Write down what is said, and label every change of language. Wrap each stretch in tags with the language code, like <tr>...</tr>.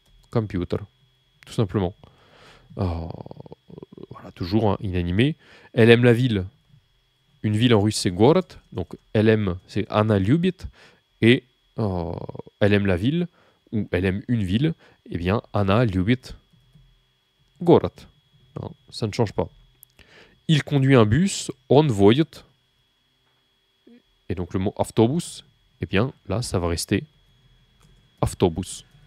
<fr>Computer, tout simplement. Voilà, toujours inanimé. Elle aime la ville. Une ville en russe, c'est город. Donc, elle aime, c'est</fr> <ru>она любит.</ru> <fr>Et elle aime la ville, ou elle aime une ville. Eh bien,</fr> <ru>она любит город.</ru> <fr>Non, ça ne change pas. Il conduit un bus, on водит. Et donc, le mot автобус, eh bien, là, ça va rester автобус.</fr>